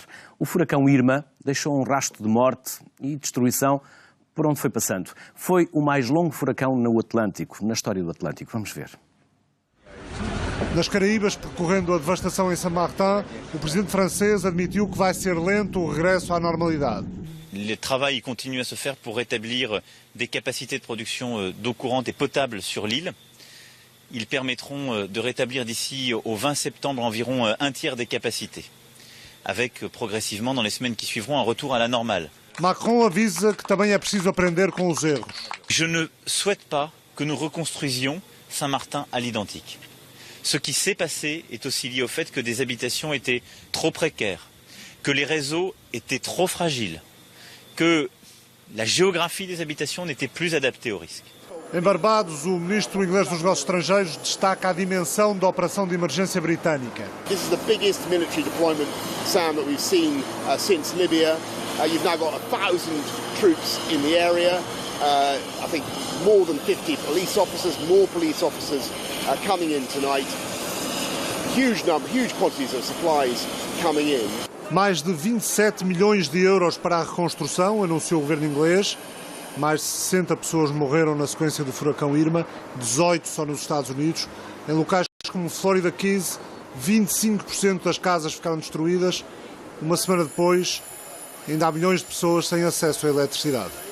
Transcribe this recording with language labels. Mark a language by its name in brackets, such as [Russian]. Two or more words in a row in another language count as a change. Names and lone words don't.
[Portuguese] O furacão Irma deixou um rastro de morte e destruição por onde foi passando. Foi o mais longo furacão no Atlântico, na história do Atlântico. Vamos ver. Nas Caraíbas, percorrendo a devastação em Saint-Martin, o presidente francês admitiu que vai ser lento o regresso à normalidade. [French] Le travail continue à se faire pour rétablir des capacités de production d'eau courante et potable sur l'île. Ils permettront de rétablir d'ici au 20 septembre environ un tiers des capacités, avec progressivement dans les semaines qui suivront un retour à la normale. [Portuguese] Macron avisa que também é preciso aprender com os erros. [French] Je ne souhaite pas que nous reconstruisions Saint-Martin à l'identique. Ce qui s'est passé est aussi lié au fait que des habitations étaient trop précaires, que les réseaux étaient trop fragiles, que la géographie des habitations n'était plus adaptée au risque. [Portuguese] Em Barbados, o ministro inglês dos Negócios Estrangeiros destaca a dimensão da operação de emergência britânica. [English] This is the biggest military deployment, Sam, that we've seen since Libya. You've now got 1,000 troops in the area. I think more than 50 police officers, more police officers coming in tonight. Huge quantities of supplies coming in. [Portuguese] Mais de 27 milhões de euros para a reconstrução, anunciou o governo inglês. Mais de 60 pessoas morreram na sequência do furacão Irma, 18 só nos Estados Unidos. Em locais como Florida Keys, 25% das casas ficaram destruídas. Uma semana depois, ainda há milhões de pessoas sem acesso à eletricidade.